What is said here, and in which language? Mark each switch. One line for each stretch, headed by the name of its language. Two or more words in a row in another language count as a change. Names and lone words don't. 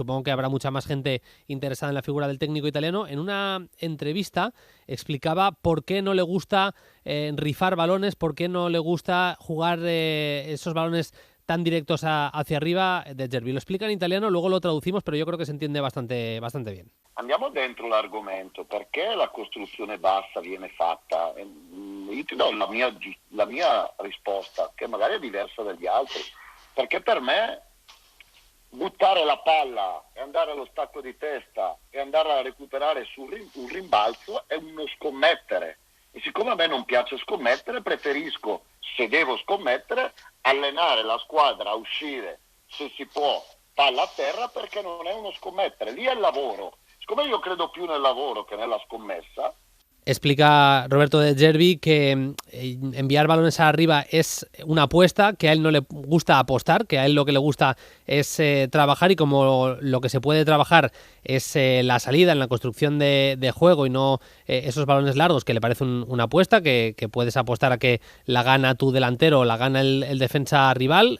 Spanish: Supongo que habrá mucha más gente interesada en la figura del técnico italiano. En una entrevista explicaba por qué no le gusta rifar balones, por qué no le gusta jugar esos balones tan directos hacia arriba de Zerbi. Lo explica en italiano, luego lo traducimos, pero yo creo que se entiende bastante bien.
Italian: Andiamo dentro l'argomento, perché la costruzione bassa viene fatta? Io ti do la mia risposta, che magari è diversa dagli altri, perché per me buttare la palla e andare allo stacco di testa e andare a recuperare un rimbalzo è uno scommettere. E siccome a me non piace scommettere, preferisco, se devo scommettere, allenare la squadra a uscire, se si può, palla a terra, perché non è uno scommettere, lì è il lavoro. Siccome io credo più nel lavoro che nella scommessa.
Spanish: Explica Roberto de Zerbi que enviar balones arriba es una apuesta, que a él no le gusta apostar, que a él lo que le gusta es trabajar, y como lo que se puede trabajar es la salida en la construcción de juego y no esos balones largos, que le parece una apuesta, que puedes apostar a que la gana tu delantero o la gana el defensa rival.